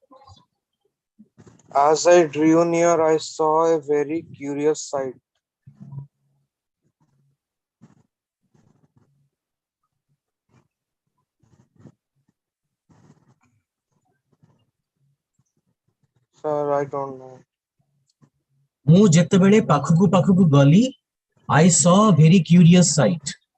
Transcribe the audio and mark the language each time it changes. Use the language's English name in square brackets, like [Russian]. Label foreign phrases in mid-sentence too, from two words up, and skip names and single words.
[English] As I drew near, I saw a very curious sight. Sir, I don't know. [Odia] ମୁଁ ଯେତେବେଳେ ପାଖକୁ ପାଖକୁ ଗଲି, [English] I saw a very curious sight.